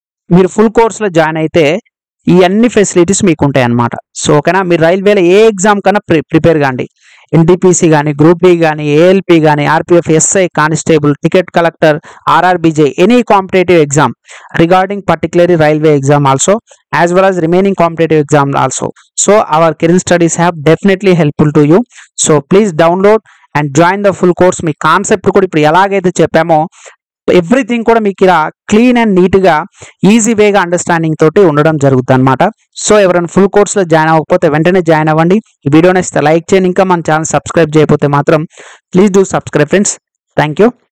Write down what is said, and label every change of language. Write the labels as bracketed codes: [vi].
[te] మీరు ఫుల్ కోర్సులో జాయిన్ అయితే ఈ అన్ని ఫెసిలిటీస్ మీకు ఉంటాయి అన్నమాట. సో ఓకేనా? మీరు రైల్వేలో ఏ ఎగ్జామ్ కన్నా ప్రిపేర్ కాండి. ఎన్టీపీసీ కానీ గ్రూప్ డి కానీ ఏఎల్పి కానీ RPF SI constable ticket collector ఆర్ఆర్బిజే [en] Any competitive exam regarding particularly railway exam also as well as remaining competitive exam also. So our Kiran Studies app definitely helpful to you. So please download and join the full course. [te] మీ concept కూడా ఇప్పుడు ఎలాగైతే చెప్పామో everything కూడా మీకు ఇలా clean and neat గా easy వేగా understanding తోటి ఉండడం జరుగుతుంది అనమాట. సో ఎవరైనా ఫుల్ కోర్స్ లో జాయిన్ అవ్వకపోతే వెంటనే జాయిన్ అవ్వండి. ఈ వీడియోని లైక్ చేయండి. ఇంకా మన ఛానల్ సబ్స్క్రైబ్ చేయకపోతే మాత్రం please do subscribe friends. Thank you.